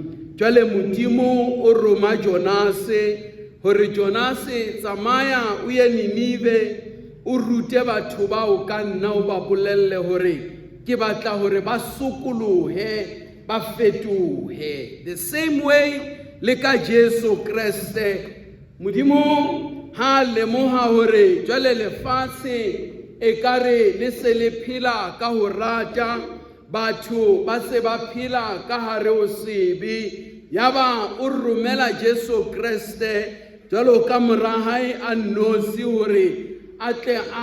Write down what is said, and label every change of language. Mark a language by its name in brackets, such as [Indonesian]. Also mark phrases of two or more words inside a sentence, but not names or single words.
[Southern Sotho] Jwale Modimo o roma Jonase hore Jonase, tsamaya o ye Ninive o rute batho bao ka nna, o ba bolelle hore ke batla hore ba sokolohe, ba fetohe. [English] The same way [Southern Sotho] le ka Jesu Kriste, Modimo ha lemoha hore jwale lefatshe e kare le se le phela ka ho rata, batho ba se ba phela ka hare ho sebe, yaba o romela Jesu Kriste jwalo ka mora hae a nosi hore atle